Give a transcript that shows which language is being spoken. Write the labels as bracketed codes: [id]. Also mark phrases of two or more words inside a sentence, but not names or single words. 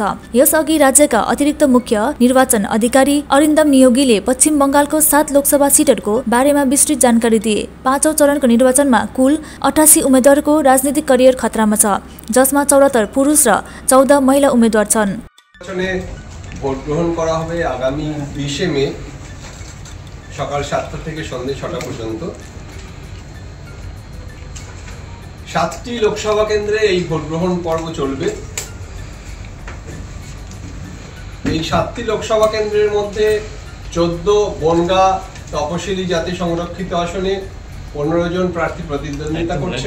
[ne] यसअघि राज्यका अतिरिक्त मुख्य निर्वाचन अधिकारी अरिन्दम नियोगीले पश्चिम बंगालको 7 लोकसभा सिटहरूको बारेमा विस्तृत जानकारी दिए। 5औं चरणको निर्वाचनमा कुल 88 उम्मेद्वारको राजनीतिक करियर खतरामा छ, जसमा 74 पुरुष र 14 महिला उम्मेद्वार छन्। [bn] ভোট গ্রহণ করা হবে আগামী 20 মে সকাল 7টা থেকে সন্ধ্যে 6টা পর্যন্ত। 7টি লোকসভা কেন্দ্রে এই ভোট গ্রহণ পর্ব চলবে। এই 7টি লোকসভা কেন্দ্রের মধ্যে 14 বনগাঁ তপশিলি জাতি সংরক্ষিত আসনে 15 জন প্রার্থী প্রতিদ্বন্দ্বিতা করছেন।